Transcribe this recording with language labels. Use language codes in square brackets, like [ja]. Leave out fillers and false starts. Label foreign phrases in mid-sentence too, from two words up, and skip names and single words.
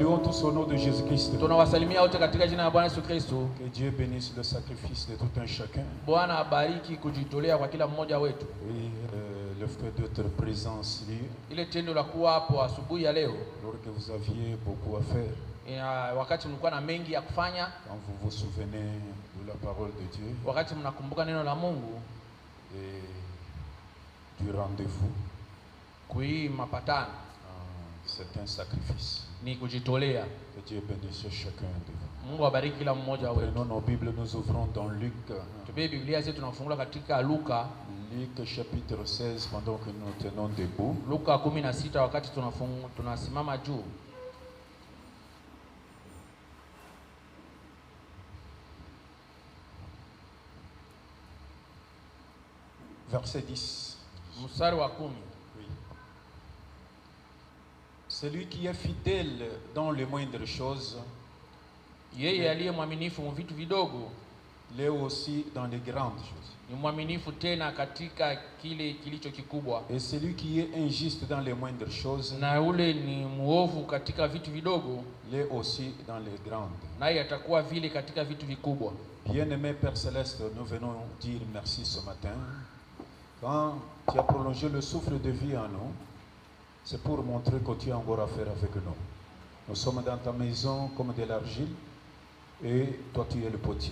[fr] tous au nom de Jésus-Christ. [sw] Tunawasalimia wote katika jina la Bwana Yesu Kristo. [fr] Que Dieu bénisse le sacrifice de tout un chacun. [sw] Bwana abariki kujitolea kwa kila mmoja wetu. [fr] Oui, le fait d'être présent ici. [sw] Ile tendo la kuwa hapo asubuhi ya leo. [fr] Alors que vous aviez beaucoup à faire. [sw] Wakati mlikuwa na mengi ya kufanya. [fr] Quand vous vous souvenez de la parole de Dieu. [sw] Wakati mnakumbuka neno la Mungu. [fr] Et du rendez-vous. [sw] Kui mapatano. [fr] C'est un sacrifice. [sw] Ni kujitolea. [fr] Que Dieu bénisse chacun de vous. [sw] Mungu abariki kila mmoja wetu. [fr] Prenons nos Bibles, nous ouvrons dans Luc. [sw] Tubebe Biblia zetu tunafungua katika Luka. [fr] Luc chapitre 16 pendant que nous tenons debout. [sw] Luka 16 wakati tunasimama juu. [fr] Verset 10. [sw] Mstari wa 10. [fr] Oui. Celui qui est fidèle dans les moindres choses, [sw] yeye aliye mwaminifu mu vitu vidogo, [fr] l'est aussi dans les grandes choses. [sw] Ni mwaminifu tena katika kile kilicho kikubwa. [fr] Et celui qui est injuste dans les moindres choses, [sw] na ule ni muovu katika vitu vidogo, [fr] l'est aussi dans les grandes. [sw] Naye atakuwa vile katika vitu vikubwa. [fr] Bien-aimé Père Céleste, nous venons dire merci ce matin. Quand tu as prolongé le souffle de vie en nous, c'est pour montrer que tu as encore à faire avec nous. Nous sommes dans ta maison comme de l'argile et toi tu es le potier.